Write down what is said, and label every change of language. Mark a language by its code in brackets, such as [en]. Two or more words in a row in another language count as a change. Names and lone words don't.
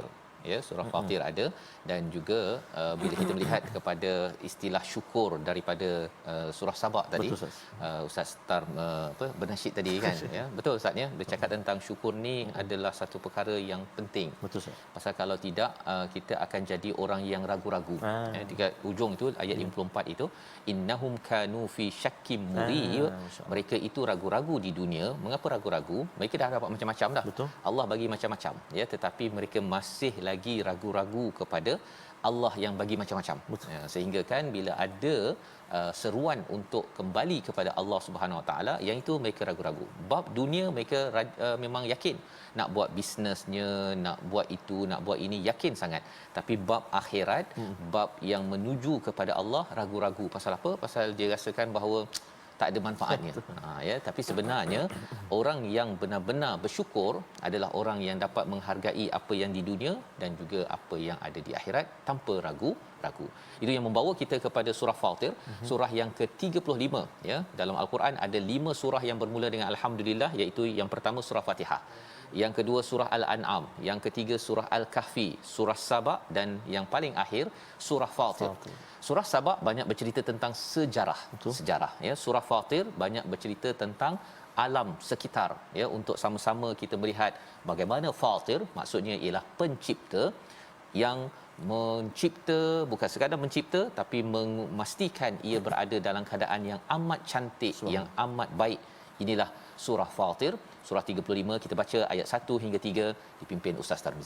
[ms] Ya, surah Fatir ada, dan juga bila kita melihat kepada istilah syukur daripada surah Sabah tadi, Betul, Ustaz. Ustaz Tar bernasyid tadi kan ya. Betul Ustaz ya, bercakap tentang syukur ni adalah satu perkara yang penting. Betul, Ustaz. Pasal kalau tidak kita akan jadi orang yang ragu-ragu. Dekat ujung itu ayat 54 itu, [ar] إنهم كانوا في شك مريب. [ms] Mereka itu ragu-ragu di dunia. Mengapa ragu-ragu? Mereka dah dapat macam-macam dah. Betul. Allah bagi macam-macam ya, tetapi mereka masih lagi ragu-ragu kepada Allah yang bagi macam-macam. Ya, sehingga kan bila ada seruan untuk kembali kepada Allah [ar] سبحانه وتعالى, [ms] yang itu mereka ragu-ragu. Bab dunia mereka memang yakin nak buat bisnesnya, nak buat itu, nak buat ini, yakin sangat. Tapi bab akhirat, bab yang menuju kepada Allah, ragu-ragu. Pasal apa? Pasal dia rasakan bahawa tak ada manfaatnya. Ya, tapi sebenarnya orang yang benar-benar bersyukur adalah orang yang dapat menghargai apa yang di dunia dan juga apa yang ada di akhirat tanpa ragu-ragu. Itu yang membawa kita kepada surah Fatir, surah yang ke-35 ya. Dalam Al-Quran ada 5 surah yang bermula dengan alhamdulillah, iaitu yang pertama surah Fatihah, yang kedua surah Al-An'am, yang ketiga surah Al-Kahfi, surah Saba, dan yang paling akhir surah Fatir. Surah Saba banyak bercerita tentang sejarah. Betul. Sejarah ya. Surah Fatir banyak bercerita tentang alam sekitar ya, untuk sama-sama kita melihat bagaimana Fatir maksudnya ialah pencipta, yang mencipta, bukan sekadar mencipta tapi memastikan ia berada dalam keadaan yang amat cantik, yang amat baik. Inilah surah Fatir, surah 35. Kita baca ayat 1 hingga 3 dipimpin Ustaz Tarmizi.